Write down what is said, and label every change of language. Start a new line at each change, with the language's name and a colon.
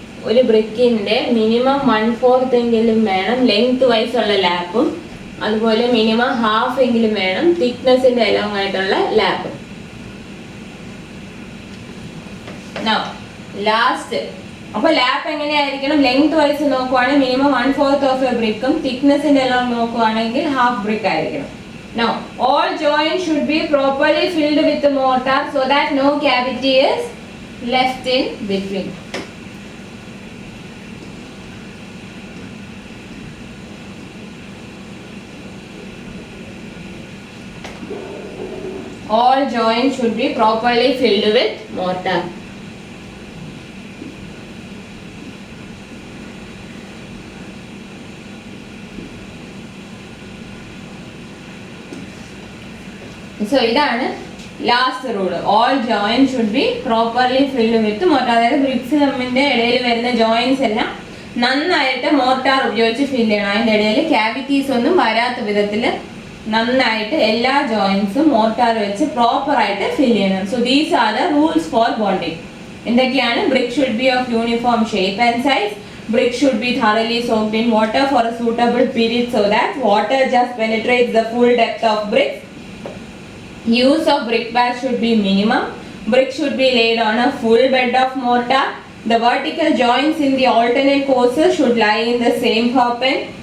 Malayalam: ഒരു ബ്രിക്കിന്റെ മിനിമം 1/4 എങ്കിലും വേണം ലെങ്ത് വൈസ് ഉള്ള ലാപ്പും, അതുപോലെ മിനിമം ഹാഫ് എങ്കിലും വേണം തിക്നെസിന്റെ എലോങ് ആയിട്ടുള്ള ലാപ്പും. ലാസ്റ്റ് അപ്പൊ ലാപ്പ് എങ്ങനെയായിരിക്കണം? ലെങ്ത് വൈസ് നോക്കുവാണെങ്കിൽ മിനിമം 1/4 ഓഫ് എ ബ്രിക്കും തിക്നെസിന്റെ എലോങ് നോക്കുവാണെങ്കിൽ ഹാഫ് ബ്രിക്ക് ആയിരിക്കണം.
English: Now all joints should be properly filled with mortar so that no cavity is left in between. All joints should be properly filled with mortar. So ഇതാണ് last rule. All joint should be properly filled with mortar.
Malayalam: അതായത് BRICS തമ്മിന്റെ ഇടയിൽ വരുന്ന joints എല്ലാം നന്നായിട്ട് mortar ഉപയോഗിച്ച് fill ചെയ്യണം. അതിന്റെ ഇടയിൽ ക്യാവിറ്റീസ് ഒന്നും വരാത്ത വിധത്തിൽ നന്നായിട്ട് എല്ലാ ജോയിന്റ്സും മോർട്ടാർ വെച്ച് പ്രോപ്പർ ആയിട്ട് ഫിൽ ചെയ്യണം.
English: So these are the rules for bonding. എന്തൊക്കെയാണ്? Brick should be of uniform shape and size. Brick should be thoroughly soaked in water for a suitable period so that water just penetrates the full depth of brick. Use of brick bats should be minimum. Brick should be laid on a full bed of mortar. The vertical joints in the alternate courses should lie in the same perpend.